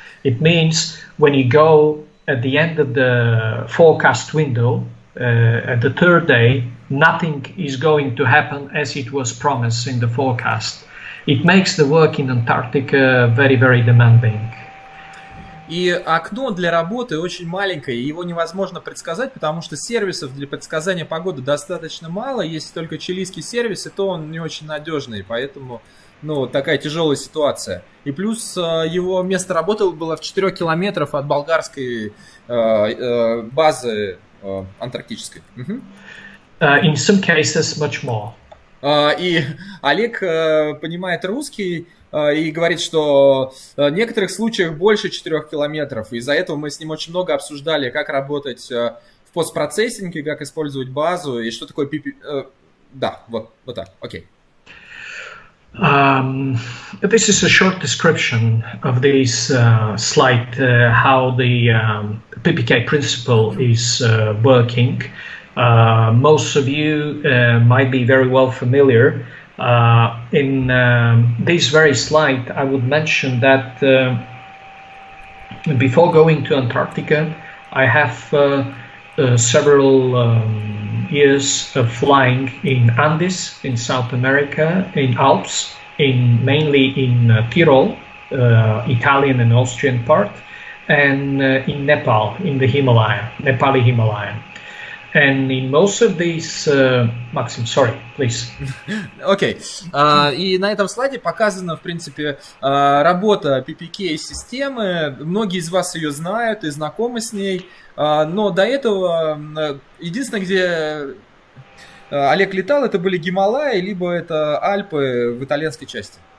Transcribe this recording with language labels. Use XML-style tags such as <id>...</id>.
<en>It means when you go at the end of the forecast window, at the 3rd day, nothing is going to happen as it was promised in the forecast. It makes the work in Antarctica very, very demanding.</en> <ru>И окно для работы очень маленькое, его невозможно предсказать, потому что сервисов для предсказания погоды достаточно мало. Есть только чилийский сервис, и то он не очень надежный, поэтому, ну, такая тяжелая ситуация. И плюс его место работы было в 4 километрах от болгарской базы антарктической.</ru> <en>In some cases, much more.</en> <ru>И Олег понимает русский и говорит, что в некоторых случаях больше 4 километров. Из-за этого мы с ним очень много обсуждали, как работать в постпроцессинге, как использовать базу и что такое Да, вот так, окей.</ru> <en>This is a short description of this slide, how the PPK principle is working. Most of you might be very well familiar. In this very slide, I would mention that before going to Antarctica, I have several years of flying in Andes, in South America, in Alps, mainly in Tyrol, Italian and Austrian part, and in Nepal, in the Nepali Himalaya. And in most of these, Maxim, sorry, please.</en> <ru>Окей. И на этом слайде показана, в принципе, работа PPK-системы. Многие из вас ее знают и знакомы с ней. Но до этого единственное, где Олег летал, это были Гималаи, либо это Альпы в итальянской части.</ru>